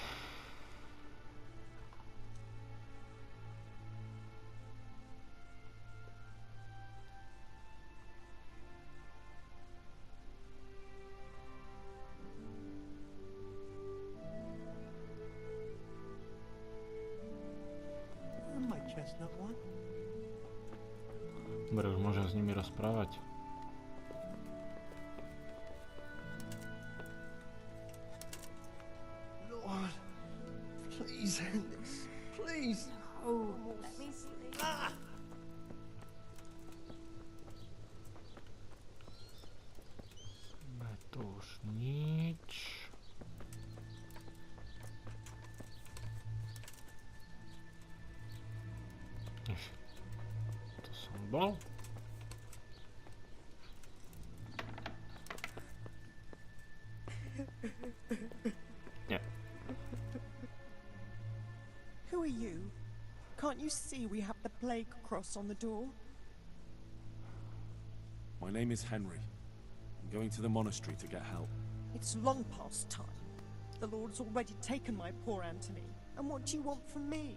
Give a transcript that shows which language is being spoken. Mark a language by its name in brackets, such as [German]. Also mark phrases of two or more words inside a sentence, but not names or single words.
[Slovak] Dobre, už môžem s nimi rozprávať. [English] Lord, please end this. Please. Oh, let me sleep. [Slovak] To už nič. To som bol. Nie. [English] Who are you? Can't you see we have the plague cross on the door? My name is Henry. I'm going to the monastery to get help. It's long past time. The Lord's already taken my poor Anthony. And what do you want from me?